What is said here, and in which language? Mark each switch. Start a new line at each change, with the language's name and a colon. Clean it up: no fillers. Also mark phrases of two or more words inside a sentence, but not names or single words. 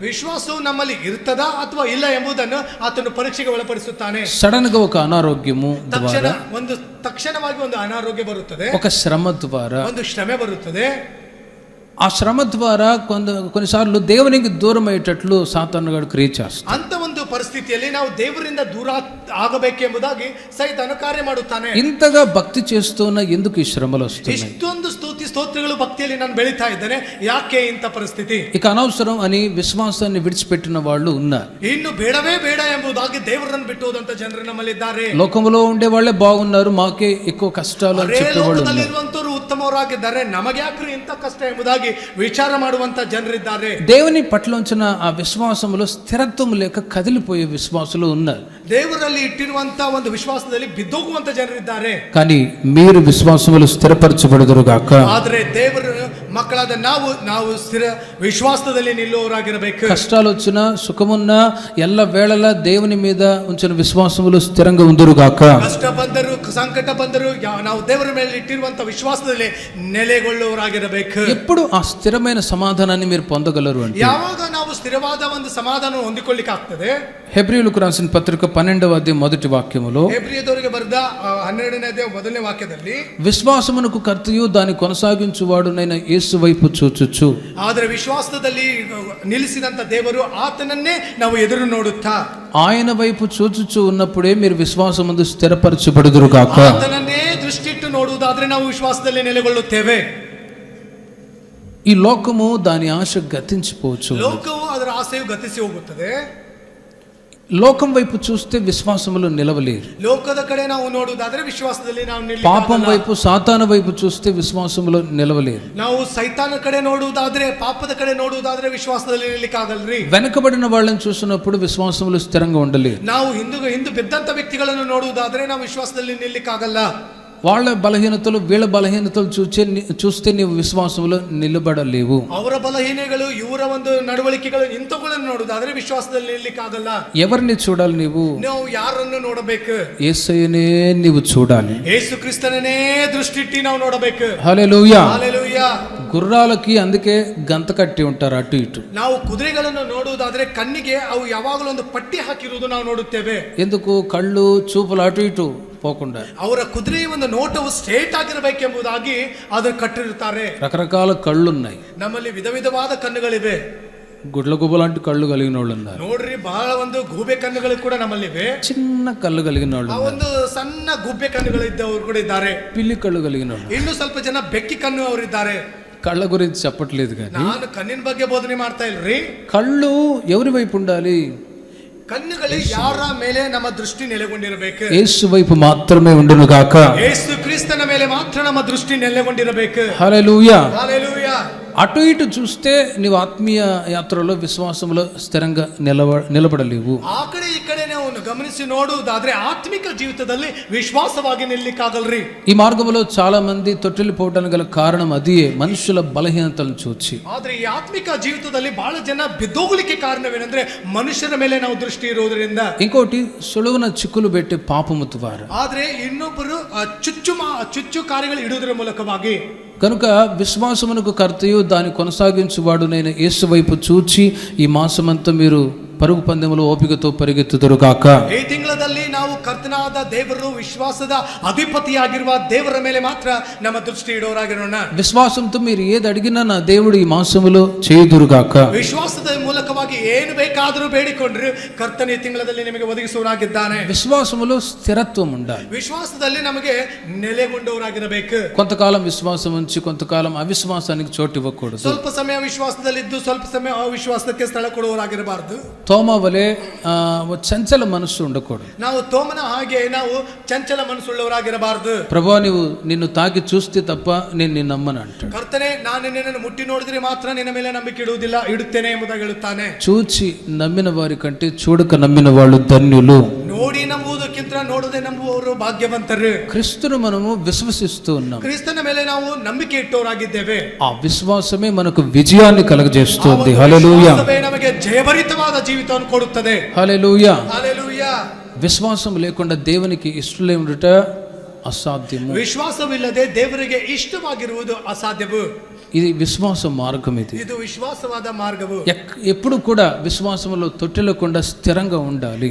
Kannada: ವಿಶ್ವಾಸವು ನಮ್ಮಲ್ಲಿ ಇರ್ತದಾ ಅಥವಾ ಇಲ್ಲ ಎಂಬುದನ್ನು ಆತನು ಪರೀಕ್ಷೆಗೆ ಒಳಪಡಿಸುತ್ತಾನೆ.
Telugu: సడన్ గా ఒక అనారోగ్యము ద్వారా,
Kannada: ತಕ್ಷಣವಾಗಿ ಒಂದು ಅನಾರೋಗ್ಯ ಬರುತ್ತದೆ,
Telugu: ఒక శ్రమ ద్వారా,
Kannada: ಒಂದು ಶ್ರಮೆ ಬರುತ್ತದೆ.
Telugu: ఆ శ్రమ ద్వారా కొన్నిసార్లు దేవునికి దూరం అయ్యేటట్లు సాతాను గాడు క్రియ చేస్తాడు.
Kannada: ಅಂತ ಒಂದು ಪರಿಸ್ಥಿತಿಯಲ್ಲಿ ನಾವು ದೇವರಿಂದ ದೂರ ಆಗಬೇಕೆಂಬುದಾಗಿ ಸೈತಾನು ಕಾರ್ಯ ಮಾಡುತ್ತಾನೆ.
Telugu: ఇంతగా భక్తి చేస్తున్న ఎందుకు ఈ శ్రమలు వస్తున్నాయి?
Kannada: ಇಷ್ಟೊಂದು ಸ್ತೋತ್ರಗಳು ಭಕ್ತಿಯಲ್ಲಿ ನಾನು ಬೆಳೀತಾ ಇದ್ದೇನೆ, ಯಾಕೆ ಇಂಥ ಪರಿಸ್ಥಿತಿ?
Telugu: ఇక అనవసరం అని విశ్వాసాన్ని విడిచిపెట్టిన వాళ్ళు ఉన్నారు.
Kannada: ಇನ್ನು ಬೇಡವೇ ಬೇಡ ಎಂಬುದಾಗಿ ದೇವರನ್ನು ಬಿಟ್ಟು ಹೋದಂತ ಜನರು ನಮ್ಮಲ್ಲಿದ್ದಾರೆ.
Telugu: లోకంలో ఉండే వాళ్ళే బాగున్నారు, మాకే ఎక్కువ కష్టాలు అని చెప్పేవాళ్ళు ఉన్నారు.
Kannada: ಲೋಕದಲ್ಲಿರುವಂತವರು ಉತ್ತಮವರಾಗಿದ್ದಾರೆ, ನಮಗೆ ಯಾಕ್ರಿ ಇಂಥ ಕಷ್ಟ ಎಂಬುದಾಗಿ ವಿಚಾರ ಮಾಡುವಂತ ಜನರಿದ್ದಾರೆ.
Telugu: దేవుని పట్ల ఉంచిన ఆ విశ్వాసంలో స్థిరత్వం లేక కదిలిపోయే విశ్వాసులు ఉన్నారు.
Kannada: ದೇವರಲ್ಲಿ ಇಟ್ಟಿರುವಂತ ಒಂದು ವಿಶ್ವಾಸದಲ್ಲಿ ಬಿದ್ದೋಗುವಂತ ಜನರಿದ್ದಾರೆ.
Telugu: కానీ మీరు విశ్వాసములు స్థిరపరచబడుదురుగాక.
Kannada: ಆದರೆ ದೇವರ ಮಕ್ಕಳಾದ ನಾವು ಸ್ಥಿರ ವಿಶ್ವಾಸದಲ್ಲಿ ನಿಲ್ಲುವವರಾಗಿರಬೇಕು.
Telugu: కష్టాలు వచ్చినా సుఖమున్నా ఎల్ల వేళలా దేవుని మీద ఉంచిన విశ్వాసములు స్థిరంగా ఉందురుగాక.
Kannada: ಕಷ್ಟ ಬಂದರು ಸಂಕಟ ಬಂದರು ನಾವು ದೇವರ ಮೇಲೆ ಇಟ್ಟಿರುವಂತ ವಿಶ್ವಾಸದಲ್ಲಿ ನೆಲೆಗೊಳ್ಳುವವರಾಗಿರಬೇಕು.
Telugu: ఎప్పుడు ఆ స్థిరమైన సమాధానాన్ని మీరు పొందగలరు అంటే,
Kannada: ಯಾವಾಗ ನಾವು ಸ್ಥಿರವಾದ ಒಂದು ಸಮಾಧಾನ ಹೊಂದಿಕೊಳ್ಳಿಕ್ಕೆ ಆಗ್ತದೆ?
Telugu: హెబ్రీయులకు రాసిన పత్రిక 12వ అధ్యాయం మొదటి వాక్యములో,
Kannada: ಹೆಬ್ರಿಯದವರಿಗೆ ಬರೆದ 12ನೇ ಅಧ್ಯಾಯ ಮೊದಲನೇ ವಾಕ್ಯದಲ್ಲಿ,
Telugu: విశ్వాసమునకు కర్తయు దాని కొనసాగించువాడునైన యేసు వైపు చూచుచు.
Kannada: ಆದರೆ ವಿಶ್ವಾಸದಲ್ಲಿ ನಿಲ್ಲಿಸಿದಂತ ದೇವರು ಆತನನ್ನೇ ನಾವು ಎದುರು ನೋಡುತ್ತಾ
Telugu: ఆయన వైపు చూచుచు ఉన్నప్పుడే మీరు విశ్వాసమందు స్థిరపరచబడుదురుగాక.
Kannada: ಆತನನ್ನೇ ದೃಷ್ಟಿಟ್ಟು ನೋಡುವುದಾದ್ರೆ ನಾವು ವಿಶ್ವಾಸದಲ್ಲಿ ನೆಲೆಗೊಳ್ಳುತ್ತೇವೆ.
Telugu: ఈ లోకము దాని ఆశ గతించిపోవచ్చు.
Kannada: ಲೋಕವು ಅದರ ಆಸೆಯು ಗತಿಸಿ ಹೋಗುತ್ತದೆ.
Telugu: లోకం వైపు చూస్తే విశ్వాసములో నిలవలేరు.
Kannada: ಲೋಕದ ಕಡೆ ನಾವು ನೋಡುವುದಾದ್ರೆ ವಿಶ್ವಾಸದಲ್ಲಿ ನಾವು
Telugu: పాపం వైపు సాతాను వైపు చూస్తే విశ్వాసములో నిలవలేరు.
Kannada: ನಾವು ಸೈತಾನ ಕಡೆ ನೋಡುವುದಾದ್ರೆ, ಪಾಪದ ಕಡೆ ನೋಡುವುದಾದ್ರೆ ವಿಶ್ವಾಸದಲ್ಲಿ ನಿಲ್ಲಕ್ಕಾಗಲ್ರಿ.
Telugu: వెనకబడిన వాళ్ళని చూసినప్పుడు విశ్వాసములు స్థిరంగా ఉండలేరు.
Kannada: ನಾವು ಹಿಂದು ಬಿದ್ದಂತ ವ್ಯಕ್ತಿಗಳನ್ನು ನೋಡುವುದಾದ್ರೆ ನಾವು ವಿಶ್ವಾಸದಲ್ಲಿ ನಿಲ್ಲಕ್ಕಾಗಲ್ಲ.
Telugu: వాళ్ళ బలహీనతలు వీళ్ళ బలహీనతలు చూస్తే నీవు విశ్వాసంలో నిలబడలేవు.
Kannada: ಅವರ ಬಲಹೀನಗಳು ಇವರ ಒಂದು ನಡವಳಿಕೆಗಳು ಇಂಥವುಗಳನ್ನು ನೋಡುವುದಾದ್ರೆ ವಿಶ್ವಾಸದಲ್ಲಿ ನಿಲ್ಲಕ್ಕಾಗಲ್ಲ.
Telugu: ఎవరిని చూడాలి నీవు?
Kannada: ನಾವು ಯಾರನ್ನು ನೋಡಬೇಕು?
Telugu: యేసయ్యనే నీవు చూడాలి.
Kannada: ಯೇಸು ಕ್ರಿಸ್ತನನ್ನೇ ದೃಷ್ಟಿಟ್ಟಿ ನಾವು ನೋಡಬೇಕು.
Telugu: హల్లెలూయా. హల్లెలూయా. గుర్రాలకి అందుకే గంత కట్టి ఉంటారు అటు ఇటు.
Kannada: ನಾವು ಕುದುರೆಗಳನ್ನು ನೋಡುವುದಾದ್ರೆ ಕಣ್ಣಿಗೆ ಅವು ಯಾವಾಗಲೂ ಒಂದು ಪಟ್ಟಿ ಹಾಕಿರುವುದು ನಾವು ನೋಡುತ್ತೇವೆ.
Telugu: ఎందుకు? కళ్ళు చూపులు అటు ఇటు పోకుండా.
Kannada: ಅವರ ಕುದುರೆಯ ಒಂದು ನೋಟವು ಸ್ಟ್ರೇಟ್ ಆಗಿರಬೇಕೆಂಬುದಾಗಿ ಅದನ್ನು ಕಟ್ಟಿರುತ್ತಾರೆ.
Telugu: రకరకాల కళ్ళు ఉన్నాయి.
Kannada: ನಮ್ಮಲ್ಲಿ ವಿಧ ವಿಧವಾದ ಕಣ್ಣುಗಳಿವೆ.
Telugu: గుడ్ల గుబ్బ లాంటి కళ్ళు కలిగిన వాళ్ళు ఉన్నారు.
Kannada: ನೋಡ್ರಿ, ಬಹಳ ಒಂದು ಗೂಬೆ ಕಣ್ಣುಗಳು ಕೂಡ ನಮ್ಮಲ್ಲಿವೆ.
Telugu: చిన్న కళ్ళు కలిగిన వాళ్ళు
Kannada: ಆ ಒಂದು ಸಣ್ಣ ಗುಬ್ಬೆ ಕಣ್ಣುಗಳು ಇದ್ದವರು ಕೂಡ ಇದ್ದಾರೆ.
Telugu: పిల్లి కళ్ళు కలిగిన వాళ్ళు.
Kannada: ಇನ್ನು ಸ್ವಲ್ಪ ಜನ ಬೆಕ್ಕಿ ಕಣ್ಣು ಅವರಿದ್ದಾರೆ.
Telugu: కళ్ళ గురించి చెప్పట్లేదు కానీ
Kannada: ನಾನು ಕಣ್ಣಿನ ಬಗ್ಗೆ ಬೋಧನೆ ಮಾಡ್ತಾ ಇಲ್ರಿ.
Telugu: కళ్ళు ఎవరి వైపు ఉండాలి?
Kannada: ಕಣ್ಣುಗಳು ಯಾರ ಮೇಲೆ ನಮ್ಮ ದೃಷ್ಟಿ ನೆಲೆಗೊಂಡಿರಬೇಕು?
Telugu: యేసు వైపు మాత్రమే ఉండును గాక.
Kannada: ಯೇಸು ಕ್ರಿಸ್ತನ ಮೇಲೆ ಮಾತ್ರ ನಮ್ಮ ದೃಷ್ಟಿ ನೆಲೆಗೊಂಡಿರಬೇಕು.
Telugu: హల్లెలూయా. హల్లెలూయా. అటు ఇటు చూస్తే నీవు ఆత్మీయ యాత్రలో విశ్వాసంలో స్థిరంగా నిలబడలేవు.
Kannada: ಆ ಕಡೆ ಈ ಕಡೆ ನಾವು ಗಮನಿಸಿ ನೋಡುವುದಾದ್ರೆ ಆತ್ಮಿಕ ಜೀವಿತದಲ್ಲಿ ವಿಶ್ವಾಸವಾಗಿ ನಿಲ್ಲಕ್ಕಾಗಲ್ರಿ.
Telugu: ఈ మార్గంలో చాలా మంది తొట్టిల్లిపోవడానికి గల కారణం అదే, మనుషుల బలహీనతలను చూచి.
Kannada: ಆದ್ರೆ ಈ ಆತ್ಮಿಕ ಜೀವಿತದಲ್ಲಿ ಬಹಳ ಜನ ಬಿದ್ದೋಗಲಿಕ್ಕೆ ಕಾರಣವೇನೆಂದ್ರೆ ಮನುಷ್ಯರ ಮೇಲೆ ನಾವು ದೃಷ್ಟಿ ಇರುವುದರಿಂದ.
Telugu: ఇంకోటి సులువున చిక్కులు పెట్టే పాపము ద్వారా.
Kannada: ಆದ್ರೆ ಇನ್ನೊಬ್ಬರು ಚುಚ್ಚು ಕಾರ್ಯಗಳು ಇಡುವುದರ ಮೂಲಕವಾಗಿ.
Telugu: కనుక విశ్వాసమునకు కర్తయు దాన్ని కొనసాగించువాడునైన యేసు వైపు చూచి ఈ మాసమంతా మీరు పరుగు పందెములో ఓపికతో పరిగెత్తుదురుగాక.
Kannada: ಈ ತಿಂಗಳಲ್ಲಿ ನಾವು ಕರ್ತನಾದ ದೇವರು ವಿಶ್ವಾಸದ ಅಧಿಪತಿಯಾಗಿರುವ ದೇವರ ಮೇಲೆ ಮಾತ್ರ ನಮ್ಮ ದೃಷ್ಟಿ ಇಡೋರಾಗಿರೋಣ.
Telugu: విశ్వాసంతో మీరు ఏది అడిగినా నా దేవుడు ఈ మాసములో చేయుదురుగాక.
Kannada: ವಿಶ್ವಾಸದ ಮೂಲಕವಾಗಿ ಏನು ಬೇಕಾದರೂ ಬೇಡಿಕೊಂಡ್ರು ಕರ್ತನ ಈ ತಿಂಗಳಲ್ಲಿ ನಿಮಗೆ ಒದಗಿಸುವರಾಗಿದ್ದಾನೆ.
Telugu: విశ్వాసములో స్థిరత్వం ఉండాలి.
Kannada: ವಿಶ್ವಾಸದಲ್ಲಿ ನಮಗೆ ನೆಲೆಗೊಂಡವರಾಗಿರಬೇಕು.
Telugu: కొంతకాలం విశ్వాసం ఉంచి కొంతకాలం అవిశ్వాసానికి చోటు ఇవ్వకూడదు.
Kannada: ಸ್ವಲ್ಪ ಸಮಯ ವಿಶ್ವಾಸದಲ್ಲಿದ್ದು ಸ್ವಲ್ಪ ಸಮಯ ಅವಿಶ್ವಾಸಕ್ಕೆ ಸ್ಥಳ ಕೊಡುವವರಾಗಿರಬಾರದು.
Telugu: తోమా వలె చంచల మనస్సు ఉండకూడదు.
Kannada: ನಾವು ತೋಮನ ಹಾಗೆ ನಾವು ಚಂಚಲ ಮನಸ್ಸುಳ್ಳವರಾಗಿರಬಾರದು.
Telugu: ప్రభువా నీవు నిన్ను తాకి చూస్తే తప్ప నేను నిన్ను నమ్మను అంటాడు.
Kannada: ಕರ್ತನೇ, ನಾನು ನಿನ್ನನ್ನು ಮುಟ್ಟಿ ನೋಡಿದ್ರೆ ಮಾತ್ರ ನಿನ್ನ ಮೇಲೆ ನಂಬಿಕೆ ಇಡುತ್ತೇನೆ ಎಂಬುದಾಗಿ ಹೇಳುತ್ತಾನೆ.
Telugu: చూచి నమ్మిన వారి కంటే చూడక నమ్మిన వాళ్ళు ధన్యులు.
Kannada: ನೋಡಿ ನಂಬುವುದಕ್ಕಿಂತ ನೋಡದೆ ನಂಬುವವರು ಭಾಗ್ಯವಂತರು.
Telugu: క్రీస్తును మనము విశ్వసిస్తూ ఉన్నాం.
Kannada: ಕ್ರಿಸ್ತನ ಮೇಲೆ ನಾವು ನಂಬಿಕೆ ಇಟ್ಟವರಾಗಿದ್ದೇವೆ.
Telugu: ఆ విశ్వాసమే మనకు విజయాన్ని కలగజేస్తుంది. హల్లెలూయా.
Kannada: ನಮಗೆ ಜಯಭರಿತವಾದ ಜೀವಿತವನ್ನು ಕೊಡುತ್ತದೆ.
Telugu: హల్లెలూయా. హల్లెలూయా. విశ్వాసం లేకుండా దేవునికి ఇష్టలే ఉండుట అసాధ్యము.
Kannada: ವಿಶ್ವಾಸವಿಲ್ಲದೆ ದೇವರಿಗೆ ಇಷ್ಟವಾಗಿರುವುದು ಅಸಾಧ್ಯವು.
Telugu: ఇది విశ్వాస మార్గం.
Kannada: ಇದು ವಿಶ್ವಾಸವಾದ ಮಾರ್ಗವು.
Telugu: ఎప్పుడు కూడా విశ్వాసంలో తొట్టిల్లకుండా స్థిరంగా ఉండాలి.